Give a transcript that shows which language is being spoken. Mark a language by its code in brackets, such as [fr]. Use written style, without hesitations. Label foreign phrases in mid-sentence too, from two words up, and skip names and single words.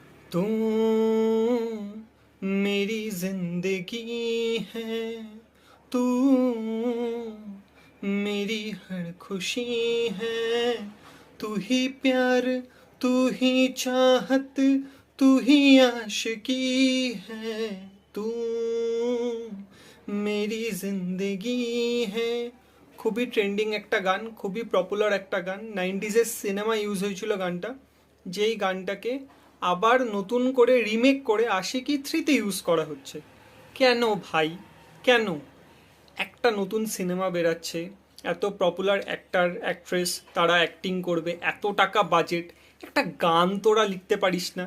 [hi] तू मेरी जिंदगी है, तू मेरी हर खुशी है, तू ही प्यार, तू ही चाहत, तू ही आशिकी है, तू मेरी जिंदगी है। [bn] খুবই ট্রেন্ডিং একটা গান, খুবই পপুলার একটা গান, 90s সিনেমা ইউজ হয়েছিল গানটা, যেই গানটাকে আবার নতুন করে রিমেক করে আশিকি থ্রিতে ইউজ করা হচ্ছে। কেন ভাই, কেন? একটা নতুন সিনেমা বেরাচ্ছে, এত [en] popular actor actress [bn] তারা অ্যাক্টিং করবে, এত টাকা বাজেট, একটা গান তোরা লিখতে পারিস না?